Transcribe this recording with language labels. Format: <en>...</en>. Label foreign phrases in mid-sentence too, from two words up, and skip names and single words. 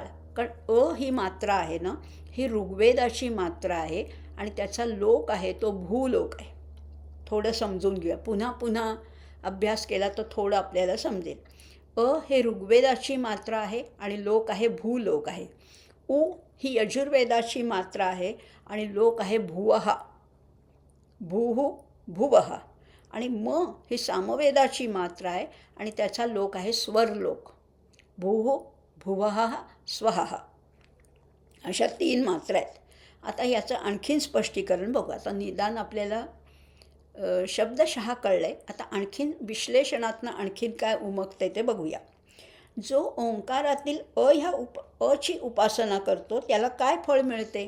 <mr>कारण ही मात्रा आहे ना, ही ऋग्वेदाची मात्रा आहे आणि त्याचा लोक आहे तो भूलोक आहे. थोडं समजून घेऊया, पुन्हा पुन्हा अभ्यास केला तर थोडं आपल्याला समजेल. हे ऋग्वेदाची मात्रा आहे आणि लोक आहे भूलोक आहे. उ ही यजुर्वेदाची मात्रा आहे आणि लोक आहे भुवः,</mr> <sa>भूः भुवः.</sa> <mr>आणि म ही सामवेदाची मात्रा आहे आणि त्याचा लोक आहे स्वर्लोक.</mr> <sa>भूः भुवः स्वः</sa> <mr>अशा 3 मात्रा आहेत. आता याचं आणखीन स्पष्टीकरण बघू. आता निदान आपल्याला शब्दशः कळलं आहे. आता आणखीन विश्लेषणातनं आणखीन काय उमगते ते बघूया. जो ओंकारातील ह्या अची उपासना करतो त्याला काय फळ मिळते?</mr>